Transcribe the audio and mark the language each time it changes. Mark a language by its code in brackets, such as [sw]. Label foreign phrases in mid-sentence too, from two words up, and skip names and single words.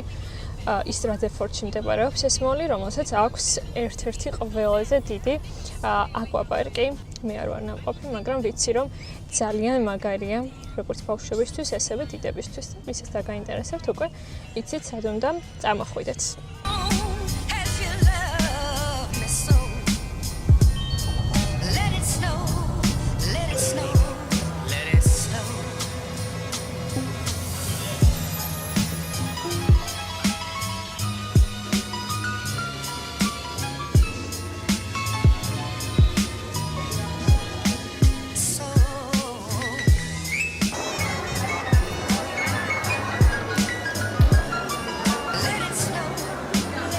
[ka] ის რადეფორდში მდებარეობს ეს მოლი, რომელსაც აქვს ერთ-ერთი ყველაზე დიდი აკვაპარკი. მე არ ვარ ნამყოფი, მაგრამ ვიცი რომ ძალიან მაგარია, როგორც ბავშვებისთვის, ესევე დიდებისთვის. ვისაც დაგაინტერესებთ, უკვე იცით სად უნდა წამოხვიდეთ. [en] As you love me so. Let it snow, let it snow, let it snow. So let it snow,